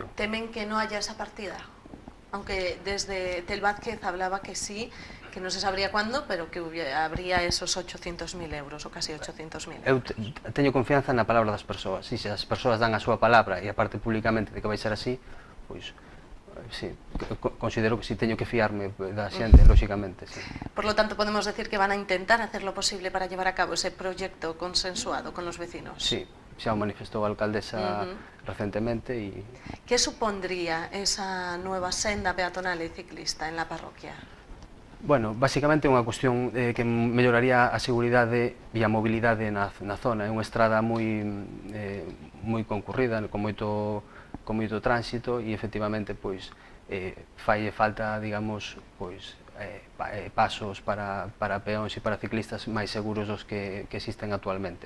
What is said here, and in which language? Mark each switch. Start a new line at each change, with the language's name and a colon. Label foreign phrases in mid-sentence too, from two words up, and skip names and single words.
Spanish: ¿Temen que no haya esa partida? Aunque desde Tel Vázquez hablaba que sí, que no se sabría cuándo, pero que habría esos 800.000 euros, o casi 800.000 euros.
Galician: Eu teño confianza na palabra das persoas, e se as persoas dan a súa palabra e aparte públicamente de que vai ser así, pois sí, considero que sí teño que fiarme da xente, lóxicamente, sí.
Spanish: Por lo tanto, podemos decir que van a intentar hacer lo posible para llevar a cabo ese proyecto consensuado con los vecinos.
Galician: Sí, xa o manifestou a alcaldesa recentemente.
Spanish: ¿Qué supondría esa nueva senda peatonal e ciclista en la parroquia?
Galician: Bueno, basicamente é unha cuestión que melloraría a seguridade e a mobilidade na zona. É unha estrada moi concurrida, con moito tránsito e efectivamente pois fai falta, digamos, pois pasos para peóns e para ciclistas máis seguros dos que existen actualmente.